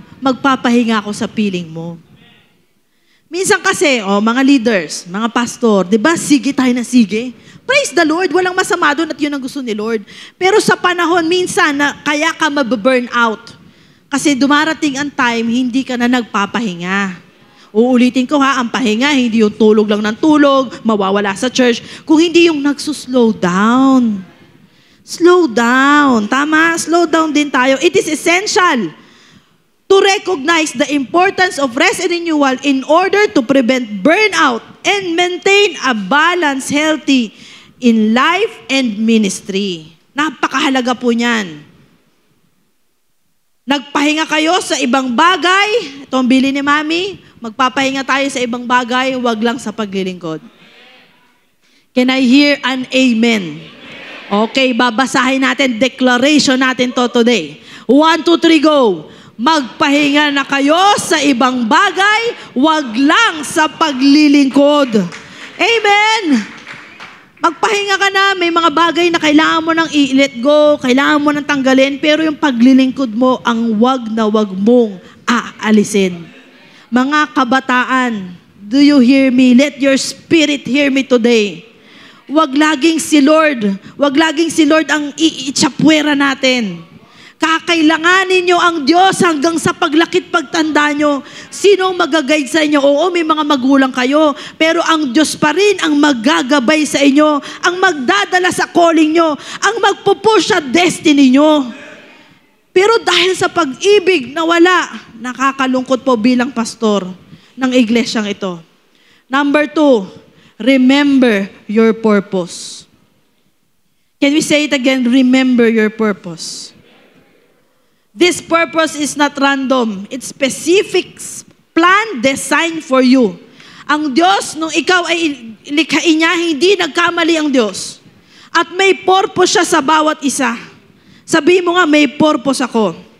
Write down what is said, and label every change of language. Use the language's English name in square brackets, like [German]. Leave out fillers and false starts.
[Filipino] Magpapahinga ako sa piling mo. Minsan kasi, mga leaders, mga pastor, di ba, sige tayo na sige. [English] Praise the Lord, [Filipino] walang masama doon at yun ang gusto ni Lord. Pero sa panahon, minsan, na kaya ka mababurn out. Kasi dumarating ang time, hindi ka na nagpapahinga. Uulitin ko ang pahinga, hindi yung tulog lang ng tulog, mawawala sa church. Kung hindi yung nagsuslow down. [English] Slow down. [Filipino] Tama? Slow down din tayo. [English] It is essential to recognize the importance of rest and renewal in order to prevent burnout and maintain a balanced, healthy in life and ministry. [Filipino] Napakahalaga po niyan. Nagpahinga kayo sa ibang bagay. Ito ang bili ni Mami. Magpapahinga tayo sa ibang bagay, wag lang sa paglilingkod. [English] Can I hear an amen? [Filipino] Okay, babasahin natin, declaration natin to today. 1, 2, 3, go! Magpahinga na kayo sa ibang bagay, wag lang sa paglilingkod. Amen! Magpahinga ka na, may mga bagay na kailangan mo nang i-let go, kailangan mo nang tanggalin, pero yung paglilingkod mo, ang wag na wag mong aalisin. Mga kabataan, [English] do you hear me? Let your spirit hear me today. [Filipino] Wag laging si Lord ang iitsapwera natin. Kakailanganin nyo ang Diyos hanggang sa paglakit pagtanda nyo. Sino ang mag-guide sa inyo? Oo, may mga magulang kayo. Pero ang Diyos pa rin ang maggagabay sa inyo, ang magdadala sa calling nyo, ang magpupush sa destiny nyo. Pero dahil sa pag-ibig na wala, nakakalungkot po bilang pastor ng iglesyang ito. [English] Number 2, remember your purpose. Can we say it again? Remember your purpose. This purpose is not random. It's specific plan designed for you. [Filipino] Ang Diyos, nung ikaw ay likhain niya, hindi nagkamali ang Diyos. At may purpose siya sa bawat isa. Sabihin mo nga, may purpose ako.